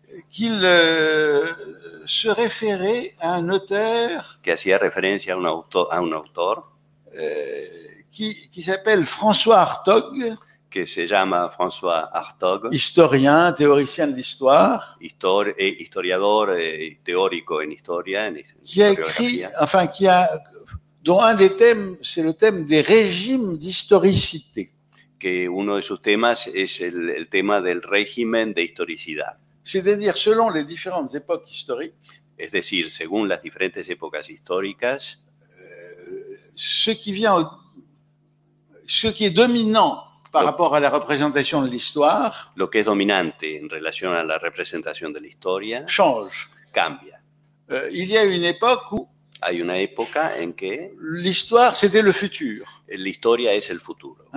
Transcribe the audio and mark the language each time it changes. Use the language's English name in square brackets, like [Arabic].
[French] qu'il se référait à un auteur [Spanish] que hacía referencia a un autor [French] qui s'appelle François Hartog, [Spanish] que se llama François Hartog, [French] historien, théoricien de l'histoire, [Spanish] historiador teórico en historia, [French] qui a écrit, enfin dont un des thèmes, c'est le thème des régimes d'historicité. [Spanish] Que uno de sus temas es el tema del régimen de historicidad. [French] C'est-à-dire, selon les différentes époques historiques, [Spanish] es decir, según las diferentes épocas históricas, [French] ce qui est dominant par rapport à la représentation de l'histoire, [Spanish] lo que es dominante en relación a la representación de la historia, [French] change, [Spanish] cambia. [French] Il y a une époque où [Spanish] hay una época en que [French] l'histoire, c'était le futur. [Spanish] La historia es el futuro.